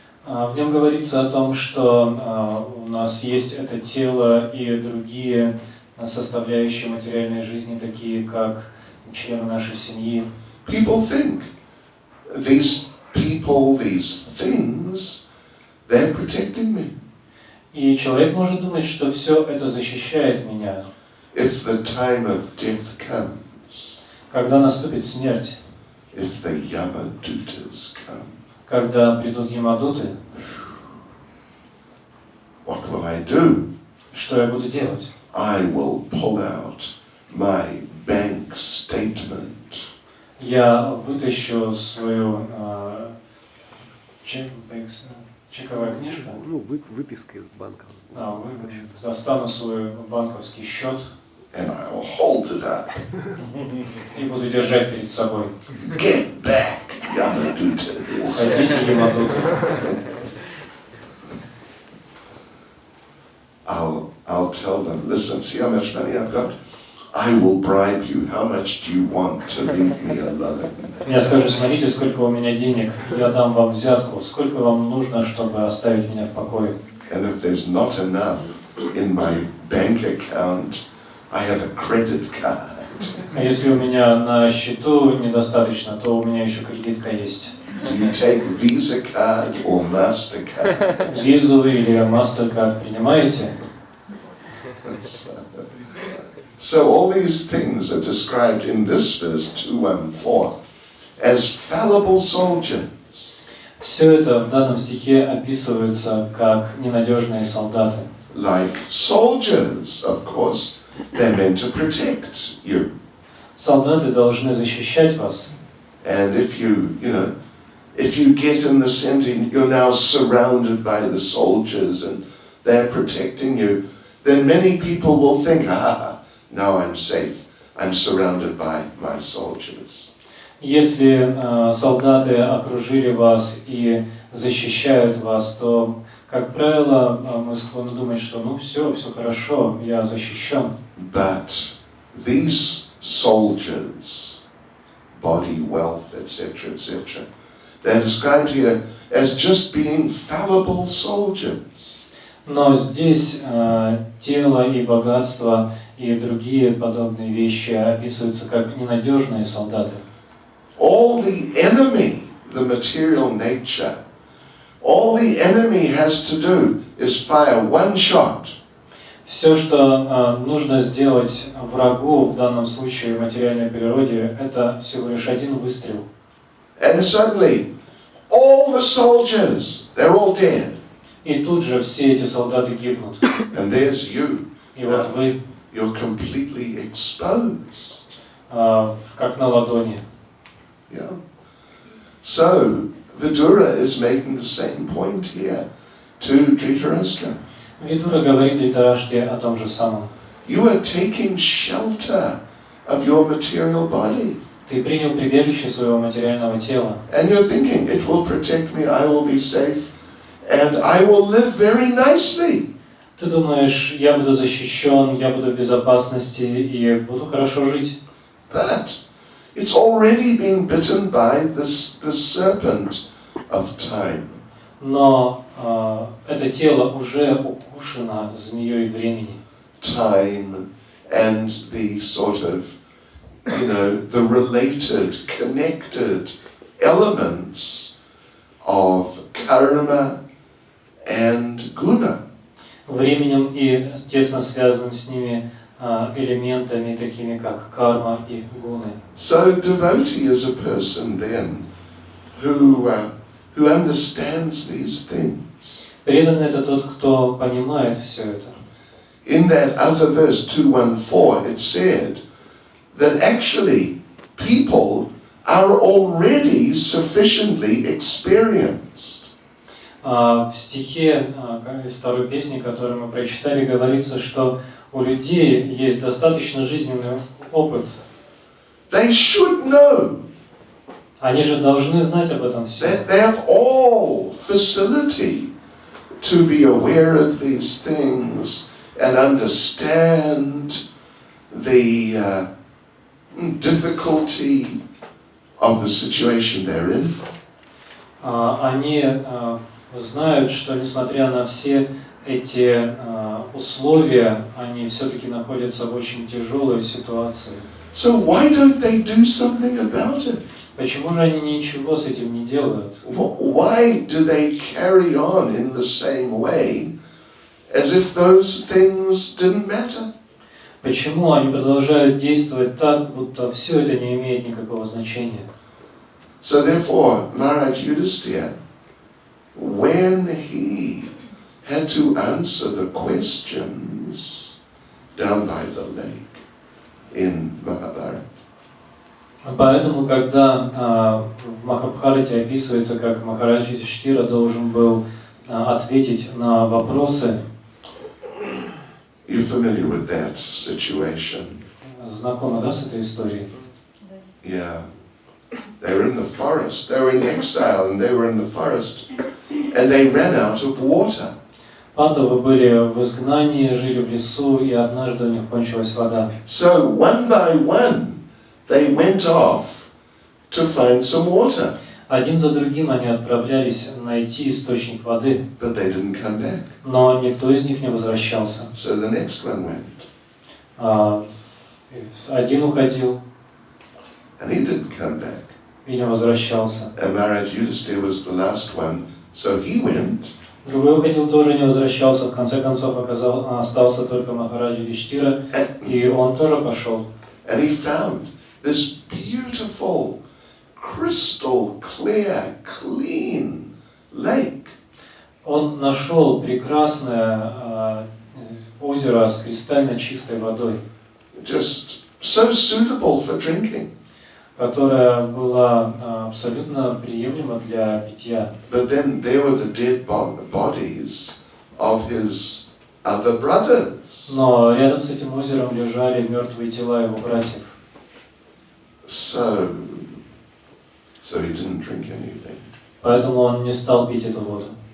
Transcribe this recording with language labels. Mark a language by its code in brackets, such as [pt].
[ru] В нем говорится о том, что у нас есть это тело и другие составляющие материальной жизни, такие как члены нашей семьи. [en] People think these people, these things, they're protecting me. [ru] И человек может думать, что все это защищает меня. [en] If the time of death comes, [ru] Когда наступит смерть, [en] if the Yamadutas come, [ru] когда придут ямадуты, [en] what will I do? [ru] что я буду делать? [en] I will pull out my bank statement. [ru] Я вытащу свою чековая книжка, Ну, выписка из банка. достану свой банковский счет [en] And I will hold it up. [ru] и буду держать перед собой. [en] Get back, Yamaduta. [ru] Уходите, ямадуты. [en] I'll tell them, listen, see how much money I've got? I will bribe you. How much do you want to leave me alone? [ru] Я скажу, смотрите, сколько у меня денег, я дам вам взятку, сколько вам нужно, чтобы оставить меня в покое. [en] And if there's not enough in my bank account, I have a credit card. [ru] А если у меня на счету недостаточно, то у меня еще кредитка есть. [en] Do you take Visa card or MasterCard? [ru] Визу или MasterCard принимаете? [en] So all these things are described in this verse 2:14 as fallible soldiers. [ru] Все это в данном стихе описывается как ненадежные солдаты. [en] Like soldiers, of course, they're meant to protect you. [ru] Солдаты должны защищать вас. [en] And if you get in the center, you're now surrounded by the soldiers and they're protecting you, then many people will think, now I'm safe. I'm surrounded by my soldiers. [ru] Если солдаты окружили вас и защищают вас, то, как правило, мы склонны думать, что все хорошо, я защищен. [en] But these soldiers, body, wealth, etc., etc., they're described here as just being fallible soldiers. [ru] Но здесь тело и богатство и другие подобные вещи описываются как ненадежные солдаты. [en] All the enemy, the material nature, all the enemy has to do is fire one shot. [ru] Все, что нужно сделать врагу, в данном случае в материальной природе, это всего лишь один выстрел. [en] And suddenly, all the soldiers, they're all dead. [ru] И тут же все эти солдаты гибнут. [en] And there's you. [ru] И вот вы, [en] You're completely exposed. [ru] как на ладони. [en] Yeah. So, Vidura is making the same point here to Dhritarashtra. [ru] Видура говорит Дритараште о том же самом. [en] You are taking shelter of your material body. [ru] Ты принял прибежище своего материального тела. [en] And you're thinking, it will protect me, I will be safe, and I will live very nicely. [ru] Ты думаешь, я буду защищен, я буду в безопасности и буду хорошо жить. [en] But it's already been bitten by the serpent of time. [ru] Но это тело уже укушено змеей времени. [en] Time and the sort of, the related, connected elements of karma and guna. [ru] Временем и тесно связанным с ними элементами, такими как карма и гуны. [en] So devotee is a person then who understands these things. [ru] Преданный это тот, кто понимает все это. [en] In that other verse 2:14, it said that actually people are already sufficiently experienced. [ru] В стихе из второй песни, которую мы прочитали, говорится, что у людей есть достаточно жизненный опыт. [en] They should know [ru] Они же должны знать об этом всем. [en] that they have all facility to be aware of these things and understand the difficulty of the situation they're in. [ru] Они знают, что несмотря на все эти условия, они все-таки находятся в очень тяжелой ситуации. [en] So why don't they do something about it? [ru] Почему же они ничего с этим не делают? [en] Why do they carry on in the same way as if those things didn't matter? [ru] Почему они продолжают действовать так, будто все это не имеет никакого значения? [en] So therefore, Maharaj Yudhisthira, when he had to answer the questions down by the lake in Mahabharata, [ru] Поэтому, когда в Махабхарате описывается, как Махарадж Юдхиштира должен был ответить на вопросы, [en] you're familiar with that situation. [ru] знакомы, да, с этой историей? [en] Yeah. They were in the forest. They were in exile and they were in the forest. And they ran out of water. [ru] Пандавы были в изгнании, жили в лесу, и однажды у них кончилась вода. [en] So one by one, they went off to find some water. [ru] Один за другим они отправлялись найти источник воды, [en] But they didn't come back. [ru] но никто из них не возвращался. [en] So the next one went. [ru] Один уходил [en] And he didn't come back. [ru] и не возвращался. [en] And Maharaj Yudhisthira was the last one. So he went. [ru] Другой уходил, тоже не возвращался. В конце концов остался только Махарадж Юдхиштира, и он тоже пошел. [en] And he found this beautiful, crystal clear, clean lake. [ru] Он нашел прекрасное озеро с кристально чистой водой, [en] Just so suitable for drinking. [ru] которая была абсолютно приемлема для питья. [en] But then there were the dead bodies of his other brothers. [ru] Но рядом с этим озером лежали мертвые тела его братьев. [en] So he didn't drink anything. [ru] Поэтому он не стал пить эту воду.